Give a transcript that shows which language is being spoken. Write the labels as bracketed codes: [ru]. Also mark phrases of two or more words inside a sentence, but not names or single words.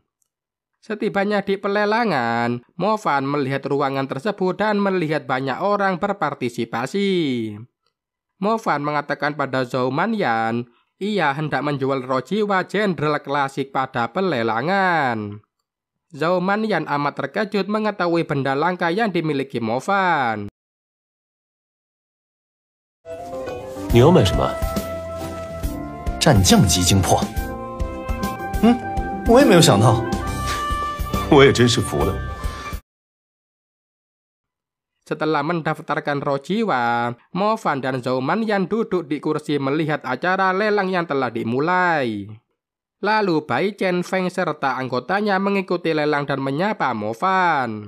[id] Setibanya di pelelangan, Mo Fan melihat ruangan tersebut dan melihat banyak orang berpartisipasi. Mo Fan mengatakan pada Zhou Manyan, ia hendak menjual roh jiwa jenderal klasik pada pelelangan. Zhou Manyan amat terkejut mengetahui benda langka yang dimiliki Mo Fan. [zh] 你要买什么？战将级精魄。我也没有想到。我也真是服了。 [id] Setelah mendaftarkan roh jiwa, Mo Fan dan Zhou Manyan duduk di kursi melihat acara lelang yang telah dimulai. Lalu Bai Chen Feng serta anggotanya mengikuti lelang dan menyapa Mo Fan.